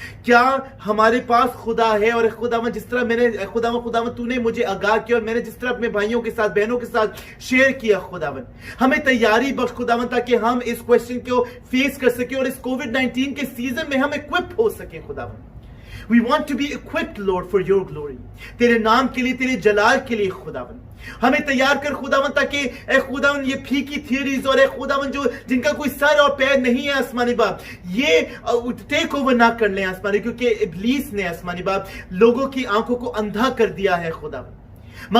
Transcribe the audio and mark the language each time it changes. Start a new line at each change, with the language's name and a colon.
Hindi: क्या हमारे पास खुदा है? और खुदावन जिस तरह मैंने खुदावन तूने मुझे आगाह किया और मैंने जिस तरह अपने भाइयों के साथ, बहनों के साथ शेयर किया, खुदावन हमें तैयारी बख्श खुदावन, ताकि हम इस क्वेश्चन को फेस कर सके और इस कोविड-19 के सीजन में हम इक्विप हो सके।
English: खुदावन We want to be equipped, Lord, for your glory.
Hindi: तेरे नाम के लिए, तेरे जलाल के लिए खुदावन हमें तैयार कर खुदावन, ताकि खुदावन ये फीकी थियरीज और खुदावन जो जिनका कोई सर और पैर नहीं है आसमानी बाप, ये टेक ओवर ना कर ले आसमानी, क्योंकि इब्लीस ने आसमानी बाप लोगों की आंखों को अंधा कर दिया है खुदावन।